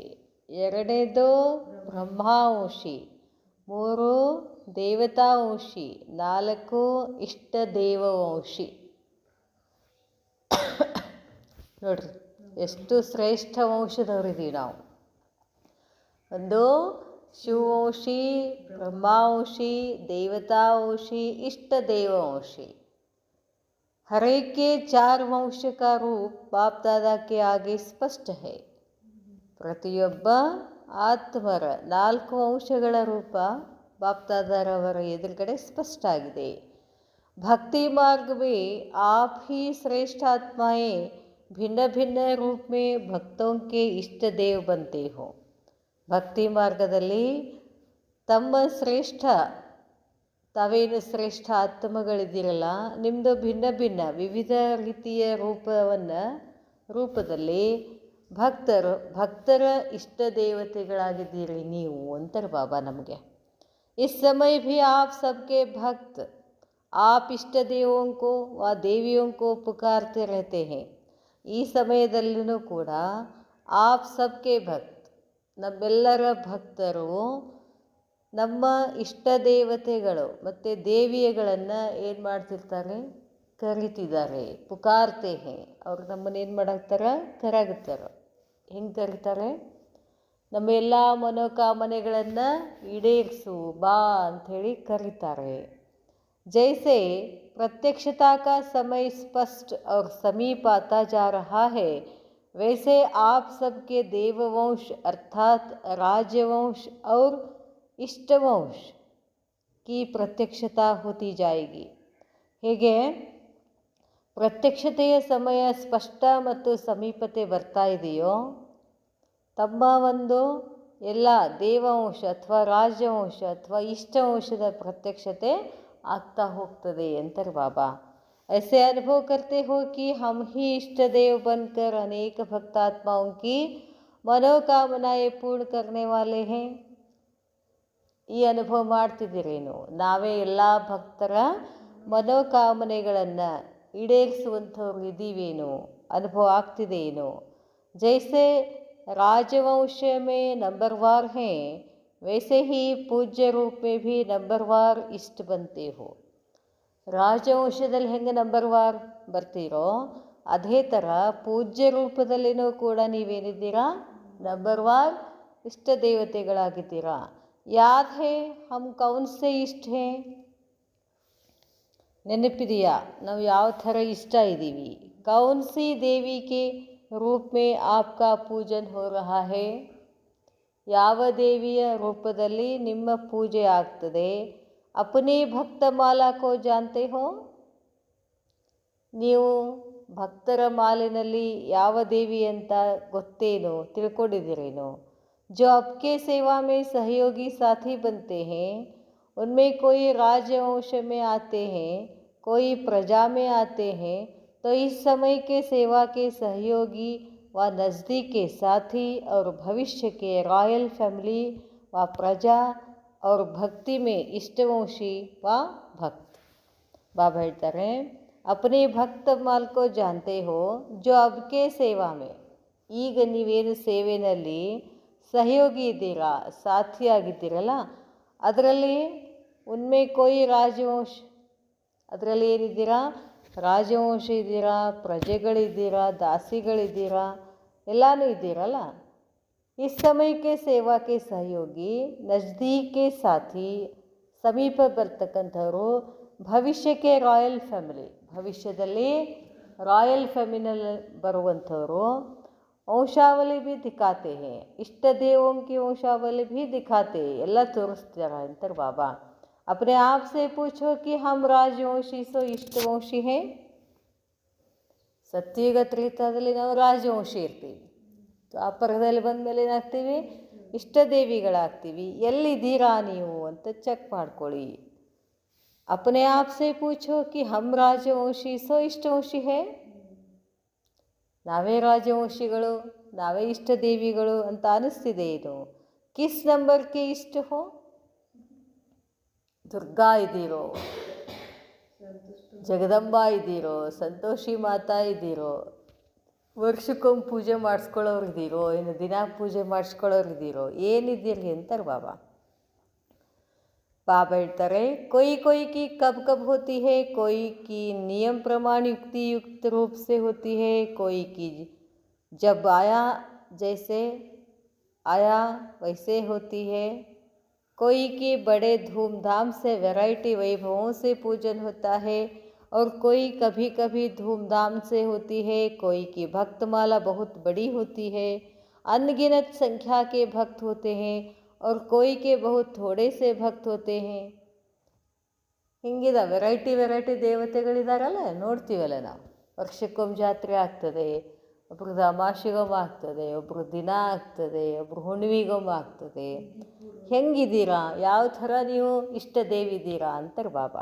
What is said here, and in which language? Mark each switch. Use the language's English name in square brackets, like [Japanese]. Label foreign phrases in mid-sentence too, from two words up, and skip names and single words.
[Kannada] ಎರಡನೇದು ಬ್ರಹ್ಮವಂಶಿ, 3 ದೇವತಾವಂಶಿ, 4 ಇಷ್ಟ ದೇವವಂಶಿ. ನೋಡ್ರಿ ಎಷ್ಟು ಶ್ರೇಷ್ಠ ವಂಶದವರಿದ್ದೀವಿ ನಾವು. ಒಂದು ಶಿವವಂಶಿ, ಬ್ರಹ್ಮವಂಶಿ, ದೇವತಾವಂಶಿ, ಇಷ್ಟ ದೇವವಂಶಿ. [Hindi] हर एक के 4 वंश का रूप बाप दादा के आगे स्पष्ट है. [Kannada] ಪ್ರತಿಯೊಬ್ಬ ಆತ್ಮರ 4 ವಂಶಗಳ ರೂಪ ಬಾಪ್ ದಾದಾರವರ ಎದುರುಗಡೆ ಸ್ಪಷ್ಟ ಆಗಿದೆ. [Hindi] भक्ति मार्ग में आप ही श्रेष्ठ आत्माएं भिन्न भिन्न रूप में भक्तों के इष्ट देव बनते हो. [Kannada] ಭಕ್ತಿ ಮಾರ್ಗದಲ್ಲಿ ತಮ್ಮ ಶ್ರೇಷ್ಠ, ತಾವೇನು ಶ್ರೇಷ್ಠ ಆತ್ಮಗಳಿದ್ದೀರಲ್ಲ, ನಿಮ್ಮದು ಭಿನ್ನ ಭಿನ್ನ ವಿವಿಧ ರೀತಿಯ ರೂಪದಲ್ಲಿ ಭಕ್ತರ ಇಷ್ಟ ದೇವತೆಗಳಾಗಿದ್ದೀರಿ ನೀವು ಅಂತಾರೆ ಬಾಬಾ ನಮಗೆ. [Hindi] इस समय भी आप सबके भक्त आप इष्ट देवों को व देवियों को पुकारते रहते हैं. [Kannada] ಈ ಸಮಯದಲ್ಲೂ ಕೂಡ [Hindi] आप सबके भक्त, [Kannada] ನಮ್ಮೆಲ್ಲರ ಭಕ್ತರು ನಮ್ಮ ಇಷ್ಟ ದೇವತೆಗಳು ಮತ್ತು ದೇವಿಯಗಳನ್ನು ಏನು ಮಾಡ್ತಿರ್ತಾರೆ? ಕರಿತಿದ್ದಾರೆ. [Hindi] पुकारते हैं. [Kannada] ಅವ್ರು ನಮ್ಮನ್ನು ಏನು ಮಾಡಾಕ್ತಾರೆ? ಕರಾಗುತ್ತಾರೆ. ಹೆಂಗೆ ಕರೀತಾರೆ? ನಮ್ಮ ಎಲ್ಲ ಮನೋಕಾಮನೆಗಳನ್ನು ಈಡೇರಿಸು ಬಾ ಅಂಥೇಳಿ ಕರೀತಾರೆ. [Hindi] जैसे प्रत्यक्षता का समय स्पष्ट और समीप आता जा रहा है, वैसे आप सबके देववंश अर्थात राजवंश और इष्टवंश की प्रत्यक्षता होती जाएगी. [Kannada] ಹೇಗೆ ಪ್ರತ್ಯಕ್ಷತೆಯ ಸಮಯ ಸ್ಪಷ್ಟ ಮತ್ತು ಸಮೀಪತೆ ಬರ್ತಾ ಇದೆಯೋ, ತಮ್ಮ ಒಂದು ಎಲ್ಲ ದೇವವಂಶ ಅಥವಾ ರಾಜವಂಶ ಅಥವಾ ಇಷ್ಟವಂಶದ ಪ್ರತ್ಯಕ್ಷತೆ ಆಗ್ತಾ ಹೋಗ್ತದೆ ಅಂತಾರೆ ಬಾಬಾ. [Hindi] ऐसे अनुभव करते हो कि हम ही इष्ट देव बनकर अनेक भक्तात्माओं की मनोकामनाएं पूर्ण करने वाले हैं. [Kannada] ಈ ಅನುಭವ ಮಾಡ್ತಿದ್ದೀರೇನು? ನಾವೇ ಎಲ್ಲ ಭಕ್ತರ ಮನೋಕಾಮನೆಗಳನ್ನು ಈಡೇರಿಸುವಂಥವ್ರು ಇದ್ದೀವೇನು? ಅನುಭವ ಆಗ್ತಿದೆಯೇನು? [Hindi] जैसे राजवंश में नंबरवार हैं, वैसे ही पूज्य रूप में भी नंबरवार इष्ट बनते हो. [Kannada] ರಾಜವಂಶದಲ್ಲಿ ಹೆಂಗೆ ನಂಬರ್ವಾರ್ ಬರ್ತೀರೋ ಅದೇ ಥರ ಪೂಜ್ಯ ರೂಪದಲ್ಲಿನೂ ಕೂಡ ನೀವೇನಿದ್ದೀರಾ? ನಂಬರ್ವಾರ್ ಇಷ್ಟ ದೇವತೆಗಳಾಗಿದ್ದೀರಾ. [Hindi] याद है हम कौन से इष्ट हैं? [Kannada] ನೆನಪಿದೆಯಾ ನಾವು ಯಾವ ಥರ ಇಷ್ಟ ಇದ್ದೀವಿ? [Hindi] कौन सी देवी के रूप में आपका पूजन हो रहा है? [Kannada] ಯಾವ ದೇವಿಯ ರೂಪದಲ್ಲಿ ನಿಮ್ಮ ಪೂಜೆ ಆಗ್ತದೆ? [Hindi] अपने भक्त माला को जानते हो? [Kannada] ನೀವು ಭಕ್ತರ ಮಾಲಿನಲ್ಲಿ ಯಾವ ದೇವಿ ಅಂತ ಗೊತ್ತೇನೋ, ತಿಳ್ಕೊಂಡಿದ್ದೀರೇನೋ? [Hindi] जो आपके सेवा में सहयोगी साथी बनते हैं, उनमें कोई राजवंश में आते हैं, कोई प्रजा में आते हैं, तो इस समय के सेवा के सहयोगी व नज़दीक के साथी और भविष्य के [English] royal family [Hindi] व प्रजा और भक्ति में इष्टवंशी व भक्त. बाबा ಹೇಳ್ತಾರೆ, अपने भक्त माल को जानते हो जो अबके सेवा में, [Kannada] ಈಗ ನೀವೇನು ಸೇವೆಯಲ್ಲಿ ಸಹಯೋಗಿ ಇದ್ದೀರಾ, ಸಾಥಿಯಾಗಿದ್ದೀರಲ್ಲ, ಅದರಲ್ಲಿ [Hindi] उनमें कोई [Kannada] ರಾಜವಂಶ, ಅದರಲ್ಲಿ ಏನಿದ್ದೀರಾ, ರಾಜವಂಶ ಇದ್ದೀರಾ, ಪ್ರಜೆಗಳಿದ್ದೀರಾ, ದಾಸಿಗಳಿದ್ದೀರಾ, ಎಲ್ಲನೂ ಇದ್ದೀರಲ್ಲ. [Hindi] इस समय के सेवा के सहयोगी, नज़दीक के साथी, [Kannada] ಸಮೀಪ ಬರ್ತಕ್ಕಂಥವರು ಭವಿಷ್ಯಕ್ಕೆ [English] royal family, [Kannada] ಭವಿಷ್ಯದಲ್ಲಿ ರಾಯಲ್ ಫ್ಯಾಮಿಲಿನಲ್ಲಿ ಬರುವಂಥವರು. [Hindi] वंशावली भी दिखाते हैं, इष्ट देवों की वंशावली भी दिखाते, [Kannada] ಎಲ್ಲ ತೋರಿಸ್ತಾರೆ ಅಂತಾರೆ ಬಾಬಾ. [Hindi] अपने आप से पूछो कि हम राजवंशी सो इष्टवंशी हैं. [Kannada] ಸತ್ಯುಗ ತ್ರೇತಾದಲ್ಲಿ ನಾವು ರಾಜವಂಶಿ ಇರ್ತೀವಿ, ದ್ವಾಪರದಲ್ಲಿ ಬಂದ ಮೇಲೆ ಏನಾಗ್ತೀವಿ, ಇಷ್ಟದೇವಿಗಳಾಗ್ತೀವಿ. ಎಲ್ಲಿದ್ದೀರಾ ನೀವು ಅಂತ ಚೆಕ್ ಮಾಡ್ಕೊಳ್ಳಿ. [Hindi] अपने आप से पूछो कि हम राजवंशी सो इष्टवंशी है. [Kannada] ನಾವೇ ರಾಜವಂಶಿಗಳು, ನಾವೇ ಇಷ್ಟದೇವಿಗಳು ಅಂತ ಅನಿಸ್ತಿದೆ. ಇದು [Hindi] किस नंबरगे इष्ट हो, [Kannada] ದುರ್ಗಾ ಇದ್ದೀರೋ, ಜಗದಂಬಾ ಇದ್ದೀರೋ, ಸಂತೋಷಿ ಮಾತಾ ಇದ್ದೀರೋ, ವರ್ಷಕ್ಕೊಮ್ಮೆ ಪೂಜೆ ಮಾಡಿಸ್ಕೊಳ್ಳೋರಿದ್ದೀರೋ, ಏನು ದಿನ ಪೂಜೆ ಮಾಡಿಸ್ಕೊಳ್ಳೋರಿದ್ದೀರೋ, ಏನಿದ್ದೀರಿ ಅಂತಾರೆ ಬಾಬಾ. ಬಾಬಾ ಹೇಳ್ತಾರೆ, [Hindi] कोई कोई की कब कब होती है, कोई की नियम प्रमाण युक्ति युक्त रूप से होती है, कोई की जब आया जैसे आया वैसे होती है, कोई की बड़े धूमधाम से वैरायटी वैभवों से पूजन होता है, और कोई कभी कभी धूमधाम से होती है, कोई की भक्तमाला बहुत बड़ी होती है, अनगिनत संख्या के भक्त होते हैं, और कोई के बहुत थोड़े से भक्त होते हैं. [Kannada] ಹಿಂಗಿದೆ ವೆರೈಟಿ ದೇವತೆಗಳಿದಾರಲ್ಲ, ನೋಡ್ತೀವಲ್ಲ ನಾವು. ವರ್ಷಕ್ಕೊಮ್ಮೆ ಜಾತ್ರೆ ಆಗ್ತದೆ, ಒಬ್ರದ್ದು ಅಮಾವಾಸ್ಯೆಗೊಮ್ಮೆ ಆಗ್ತದೆ, ಒಬ್ರು ದಿನ ಆಗ್ತದೆ, ಒಬ್ರು ಹುಣ್ಣಿಮೆಗೊಮ್ಮೆ ಆಗ್ತದೆ. ಹೆಂಗಿದ್ದೀರಾ, ಯಾವ ಥರ ನೀವು ಇಷ್ಟ ದೇವಿದ್ದೀರಾ ಅಂತಾರೆ ಬಾಬಾ.